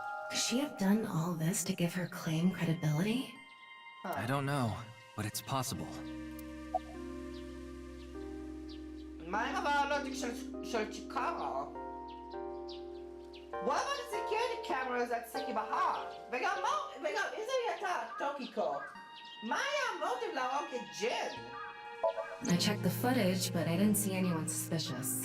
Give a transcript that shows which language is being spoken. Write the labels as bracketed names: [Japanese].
[English] Could she have done all this to give her claim credibility? I don't know, but it's possible. [Hebrew] מה עם הלוג'יק של צ'יקרה? [English] What about the security cameras at Sekibahar? [Hebrew] וגם איזה הייתה טוקיקו? מה היה המוטיב להרוג את ג'ין? [English] I checked the footage, but I didn't see anyone suspicious.